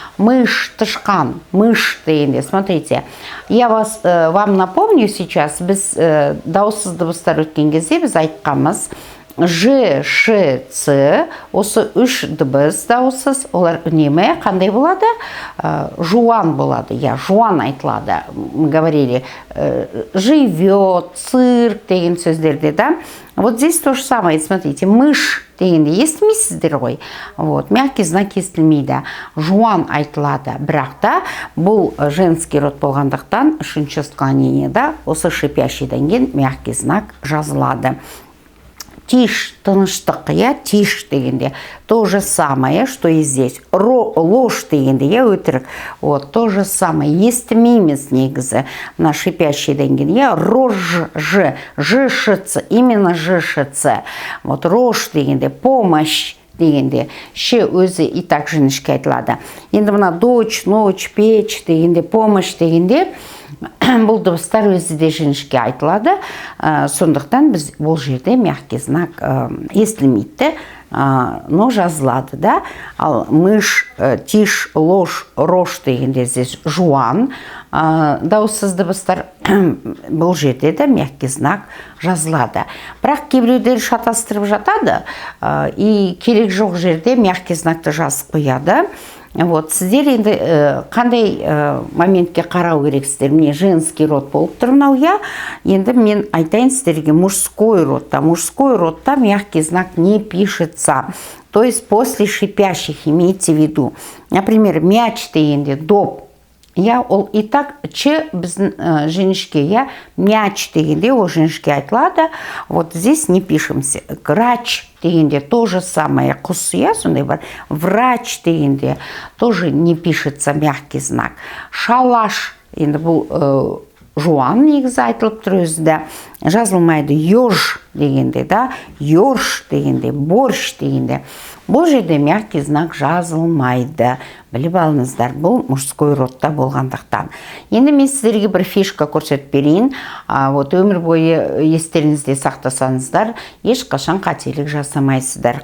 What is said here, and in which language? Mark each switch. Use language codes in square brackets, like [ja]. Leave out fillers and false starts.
[kk] Мышь, тышқан, мышь дегенде. [ru] Смотрите, я вам напомню сейчас, [kk] біз дауыссыз дыбыстар өткен кезде біз айтқамыз. Ж, Ш, Ц, осы үш дыбыс дауыссыз, олар үнемі қандай болады? Жуан болады, я, жуан айтылады. [ru] Мы говорили, живет, цирк деген сөздерде, да? Вот здесь то же самое, смотрите, мышь дегенде [kk] естімейсіздер ғой. Вот, мягкий знак естілмейді. Жуан айтылады, бірақ та бұл женский род болғандықтан үшінші склонение, да? Осы шипящийден кейін мягкий знак жазылады. Тишь, тыныштық, я, тишь дегенде. [ru] То же самое, что и здесь. Ложь дегенде, я, өтірік. [kk] Вот, то же самое. Естімейміз негізі. На шипящий деген, я, рож, ж, ш, именно ж, вот, рож дегенде, помощь дегенде, ше өзі и так жіңішке айтылады. Енді мына дочь, ночь, печь дегенде, помощь дегенде, бұл дыбыстар өзі де жіңішке айтылады. Сондықтан біз бұл жерде мягкий знак естілмейді, но жазылады, да? Ал мышь, тишь, ложь, рожь дегенде здесь жуан, дауыссыз дыбыстар бұл жерде де мягкий знак жазылады. Бірақ кейбіреулер шатастырып жатады, и керек жоқ жерде мягкий знакты жазып қояды. Вот, сіздер енді қандай моментке қарау керексіздер? Мне женский род болып тұр мынау, я. Енді мен айтайын сіздерге мужской родта. [ru] Мужской родта мягкий знак не пишется. То есть после шипящих, имейте в виду. [kk] Например, мяч дегенде, доп. Я ол и так че біз жіңішке, я, мяч дегенде ол жіңішке айтылады. [ru] Вот здесь не пишемся. Грач дегенде то же самое. [kk] Құс, я, сондай бар. [ru] Врач дегенде тоже не пишется мягкий знак. Шалаш, [kk] енді бұл жуан негізі айтылып тұр өзі де. Жазылмайды еж дегенде, да, еж дегенде, борщ дегенде. Бұл жерде мягкий знак жазылмайды. Біліп алыңыздар, бұл мужской родта болғандықтан. Енді мен сіздерге бір фишка көрсетіп берейін. Вот өмір бойы естеріңізде сақтасаңыздар, ешқашан қателік жасамайсыздар.